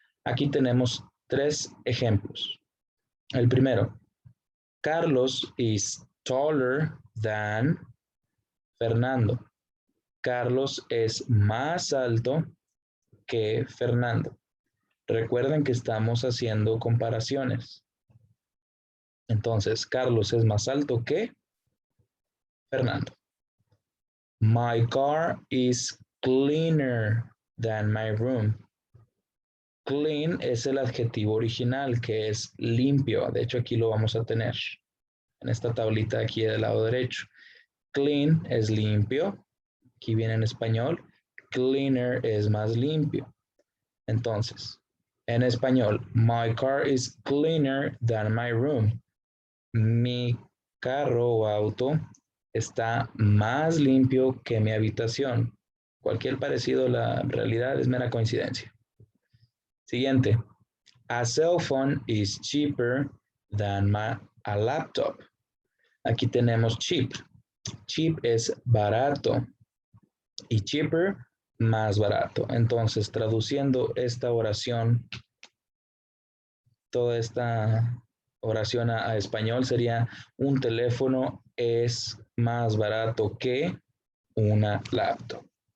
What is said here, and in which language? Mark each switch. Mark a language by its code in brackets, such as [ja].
[es] Aquí tenemos tres ejemplos. El primero, [en] Carlos is taller than Fernando. [es] Carlos es más alto que Fernando. Recuerden que estamos haciendo comparaciones. Entonces, Carlos es más alto que Fernando. [en] My car is cleaner than my room. [es] Clean es el adjetivo original, que es limpio. De hecho, aquí lo vamos a tener en esta tablita aquí del lado derecho. Clean es limpio. Aquí viene en español. Cleaner es más limpio. Entonces, en español, [en] my car is cleaner than my room. [es] Mi carro o auto está más limpio que mi habitación. Cualquier parecido a la realidad es mera coincidencia. Siguiente. [en] A cell phone is cheaper than a laptop. [es] Aquí tenemos cheap. Cheap es barato y cheaper más barato. Entonces, traduciendo esta oración, toda esta oración a español sería: un teléfono es más barato que una laptop.